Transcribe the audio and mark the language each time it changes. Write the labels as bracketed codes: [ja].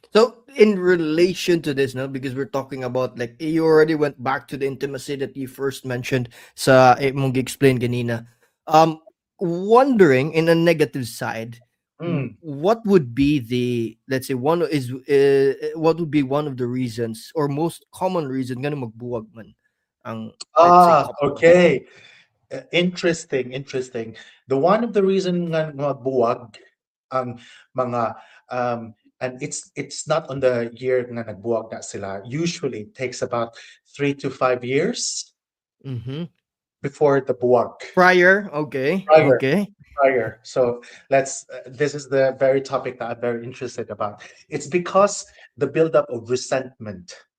[en] So in relation to this, no, because we're talking about like you already went back to the intimacy that you first mentioned [ceb] sa mong explain ganina. [en] Um, wondering in a negative side, Mm. what would be the, let's say, what would be one of the reasons or most common reason [ceb] nga magbuwag man ang, [en] let's say, couple? Okay. Interesting. The one of the reason [ceb] nga buwag ang mga [en] and it's not on the year [ceb] nga nagbuwag na sila. [en] Usually it takes about 3 to 5 years Mhm. before the buwag. Prior, okay, Prior, okay. prior. So this is the very topic that I'm very interested about. It's because the buildup of resentment.